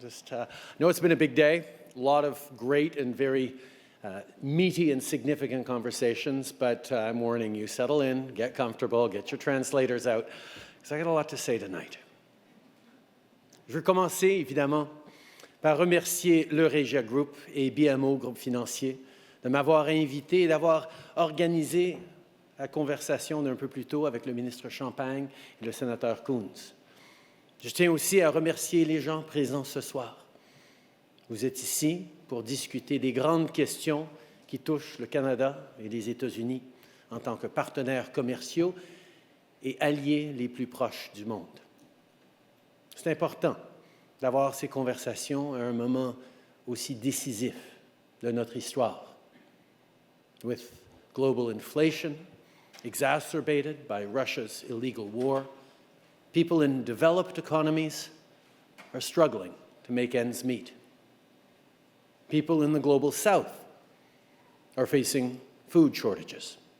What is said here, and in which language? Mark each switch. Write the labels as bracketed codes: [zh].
[en] I know it's been a big day, a lot of great and very meaty and significant conversations, but I'm warning you, settle in, get comfortable, get your translators out, because I got a lot to say tonight. [fr] Je veux commencer, évidemment, par remercier l'Eurasia Group et BMO, groupe financier, de m'avoir invité et d'avoir organisé la conversation d'un peu plus tôt avec le ministre Champagne et le sénateur Coons. Je tiens aussi à remercier les gens présents ce soir. Vous êtes ici pour discuter des grandes questions qui touchent le Canada et les États-Unis en tant que partenaires commerciaux et alliés les plus proches du monde. C'est important d'avoir ces conversations à un moment aussi décisif de notre histoire. [en] With global inflation exacerbated by Russia's illegal war, people in developed economies are struggling to make ends meet. People in the global south are facing food shortages.